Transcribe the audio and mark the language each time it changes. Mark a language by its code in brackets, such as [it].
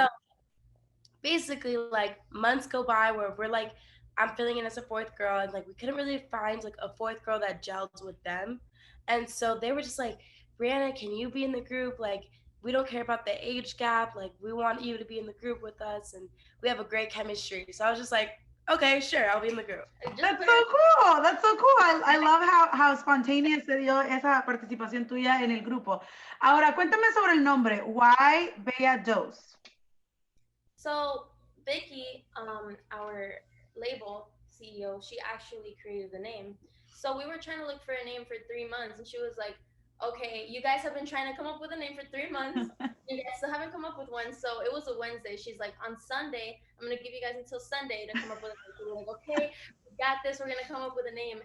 [en] So basically, like months go by where we're like, I'm filling in as a fourth girl, and like we couldn't really find like a fourth girl that gels with them, and so they were just like, Brianna, can you be in the group? Like, we don't care about the age gap. Like, we want you to be in the group with us, and we have a great chemistry. So I was just like, okay, sure, I'll be in the group. That's so cool. That's so cool. I love how spontaneous [es] se dio esa participación tuya en el grupo. Ahora, cuéntame sobre el nombre. [en] Why Bella Dos? So Vicky, our label CEO, she actually created the name. So we were trying to look for a name for 3 months, and she was like, "Okay, you guys have been trying to come up with a name for 3 months. You guys still haven't come up with one." So it was a Wednesday. She's like, "On Sunday, I'm gonna give you guys until Sunday to come up with a name." So we're like, "Okay, we got this. We're gonna come up with a name."